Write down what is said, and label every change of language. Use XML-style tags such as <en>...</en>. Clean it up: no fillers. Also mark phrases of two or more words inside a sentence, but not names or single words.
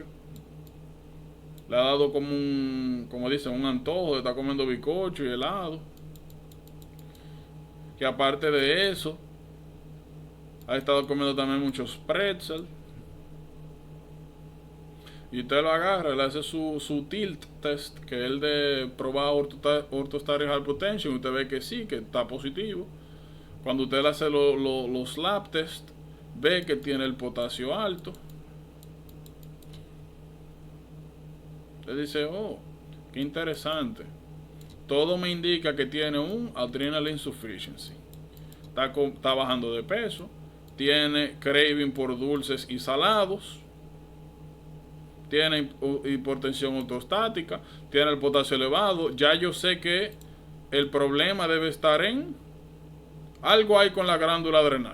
<es>Le ha dado como dicen, un antojo de estar comiendo bizcocho y helado. Que aparte de eso, ha estado comiendo también muchos pretzel. Y usted lo agarra, le hace su</es> <en>tilt test,</en> <es>que es el de probar</es> <en>orthostatic hypotension.</en> <es>Usted ve que sí, que está positivo. Cuando usted le hace los</es> <en>lab test,</en> <es>ve que tiene el potasio alto. Usted dice, oh, qué interesante. Todo me indica que tiene un</es> <en>adrenal insufficiency.</en> <es>Está bajando de peso. Tiene craving por dulces y salados. Tiene hipertensión ortostática. Tiene el potasio elevado. Ya yo sé que el problema debe estar en algo hay con la glándula adrenal.</es>